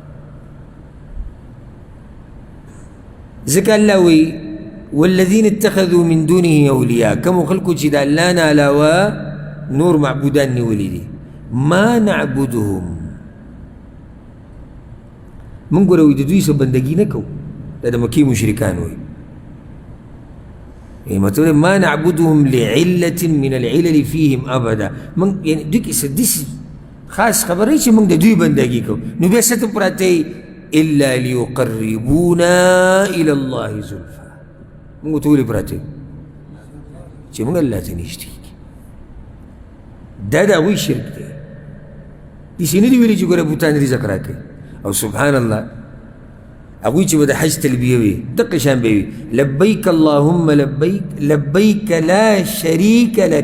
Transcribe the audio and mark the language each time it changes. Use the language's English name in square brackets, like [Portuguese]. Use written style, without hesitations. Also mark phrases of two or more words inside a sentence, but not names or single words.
[Pashto] ځکه الله وایي [Arabic] والذین اتخذوا من دونه اولیاء، [Pashto] کوم خلکو چې د الله نه علاوه نور معبودان نیولي دي. [Arabic] ما نعبدهم، [Pashto] موږ ګوره وایي د دوی څه بندګي نه کوو. دا د مکې مشرکان وایي مطلب [Arabic] ما نعبدهم لعلة من العلل فيهم ابدا. [Pashto] من یعنی دوی کې څه داسې خاص خبره چې موږ د دوی بندګي کوو. نو بیا څه ته پراته [Arabic] الا ليقربونا الى الله زلفى. [Pashto] موږ ته ولې پراته چې موږ الله ته نږدې کړي؟ دا د هغوی شرک دی. داسې نه دي ویلي چې ګوره بوتان رزق راکوي. او [Arabic] سبحان الله [Pashto] هغوی چې به د حج تلبیه وي دقه شان به وي [Arabic] لبیک اللهم لبیک لبیک لا شریک لک.